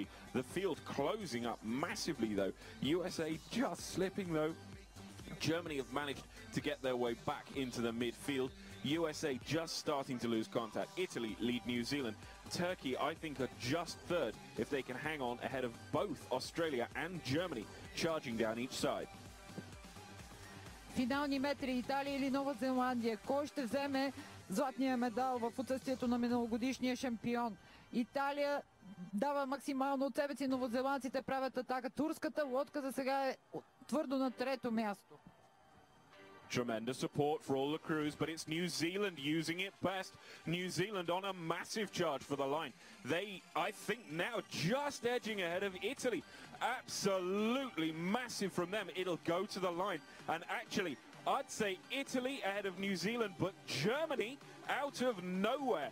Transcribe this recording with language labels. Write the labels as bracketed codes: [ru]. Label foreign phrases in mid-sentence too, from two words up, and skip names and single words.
[en] The field closing up massively though. USA just slipping though. Germany have managed to get their way back into the midfield. USA just starting to lose contact. Italy lead New Zealand. Turkey, I think, are just third if they can hang on ahead of both Australia and Germany, charging down each side. [bg] Финални метри Италия или Нова Зеландия. Кой ще вземе златния медал в отсъствието на миналогодишния шампион? Италия дава максимално от себе си, новозеландците правят атака. Турската лодка за сега е твърдо на трето място. [en] Tremendous support for all the crews, but it's New Zealand using it best. New Zealand on a massive charge for the line. They, I think, now just edging ahead of Italy. Absolutely massive from them. It'll go to the line. And actually, I'd say Italy ahead of New Zealand, but Germany out of nowhere.